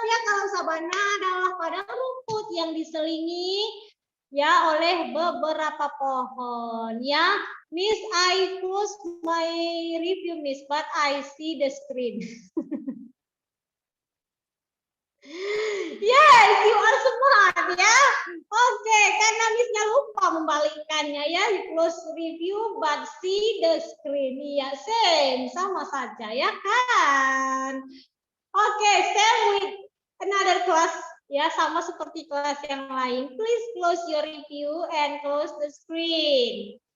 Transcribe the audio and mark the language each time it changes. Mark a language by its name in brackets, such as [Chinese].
[Indonesian] Ya, kalau sabana adalah padang rumput yang diselingi ya oleh beberapa pohon. [English] Ya, Miss, I close my review, Miss, but I see the screen. Yes, you are smart ya. [Indonesian] Oke, karena Miss-nya lupa membalikkannya ya. [English] You close review but see the screen. [Indonesian] Iya, same, sama saja ya kan. Oke, [English] same with another class [Indonesian] ya, sama seperti kelas yang lain. [English] Please close your review and close the screen.